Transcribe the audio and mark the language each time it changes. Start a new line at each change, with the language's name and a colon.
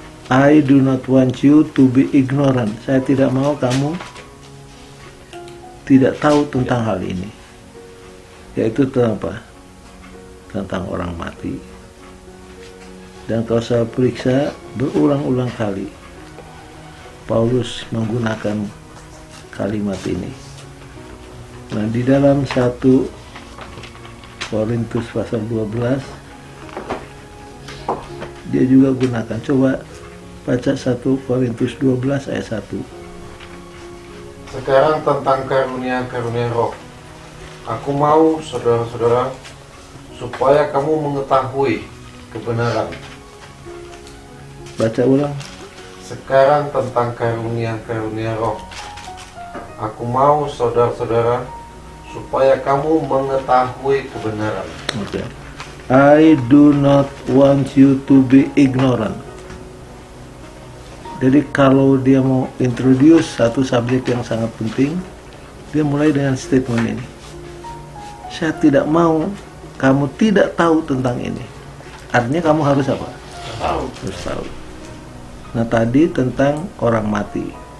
English: I do not want you to be ignorant.
Indonesian: Saya tidak mau kamu tidak tahu tentang hal ini. Yaitu tentang apa? Tentang orang mati. Dan kalau saya periksa berulang-ulang kali Paulus menggunakan kalimat ini. Nah, di dalam 1 Korintus pasal 12 dia juga gunakan. Coba baca 1 Korintus 12 ayat 1. Sekarang tentang karunia-karunia roh. Aku mau saudara-saudara supaya kamu mengetahui kebenaran. Baca ulang. Sekarang tentang karunia-karunia roh. Aku mau saudara-saudara supaya kamu mengetahui kebenaran.
English: Okay. I do not want you to be ignorant.
Indonesian: Jadi kalau dia mau introduce satu subjek yang sangat penting, dia mulai dengan statement ini. Saya tidak mau kamu tidak tahu tentang ini. Artinya kamu harus apa? Harus tahu. Nah, tadi tentang orang mati.